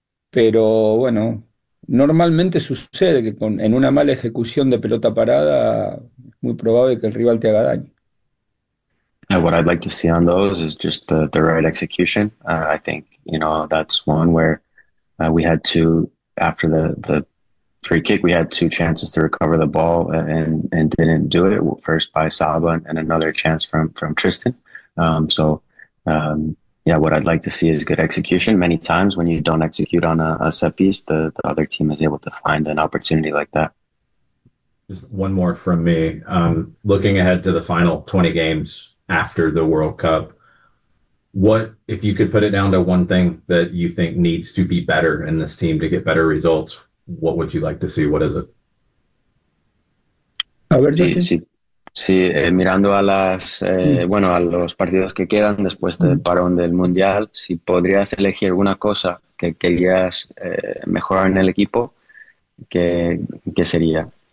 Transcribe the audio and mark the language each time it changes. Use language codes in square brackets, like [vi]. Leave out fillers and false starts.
[es] Pero bueno, normalmente sucede que en una mala ejecución de pelota parada es muy probable que el rival te haga daño. [en] What I'd like to see on those is just the right execution. I think, that's one where we had two after the free kick, we had two chances to recover the ball and didn't do it. First by Saba and another chance from Tristan. Yeah, what I'd like to see is good execution. Many times when you don't execute on a set piece, the other team is able to find an opportunity like that. Just one more from me. Looking ahead to the final 20 games after the World Cup, what if you could put it down to one thing that you think needs to be better in this team to get better results, what would you like to see? What is it? [es] A ver, Sí, Justin. mirando a las bueno, a los partidos que quedan después del parón del Mundial, si podrías elegir una cosa que querías mejorar en el equipo, ¿qué sería?